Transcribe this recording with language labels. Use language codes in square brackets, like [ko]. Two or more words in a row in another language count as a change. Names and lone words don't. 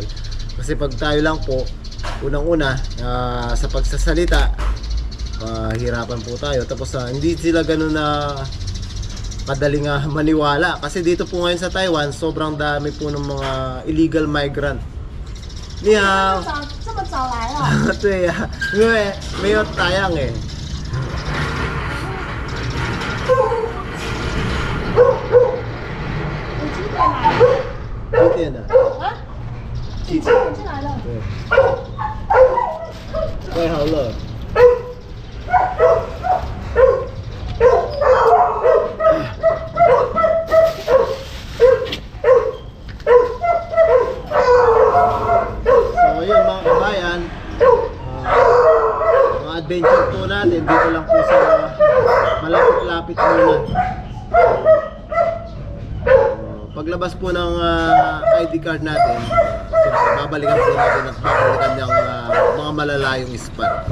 [tl] Kasi pag tayo lang po unang-una sa pagsasalita hirapan po tayo, tapos hindi sila ganun na madaling maniwala kasi dito po ngayon sa Taiwan sobrang dami po ng mga [en] illegal migrant. [zh] 你好. 这么早来了？对呀，因为没有打烊哎。你几点来的？几点的？啊？几几点进来的？对。快好了。 [tl] So yun mga kabayan, mga adventure po natin dito lang po sa malapit-lapit muna. Paglabas po ng ID card natin, babalikan po natin at babalikan yung mga malalayong spot.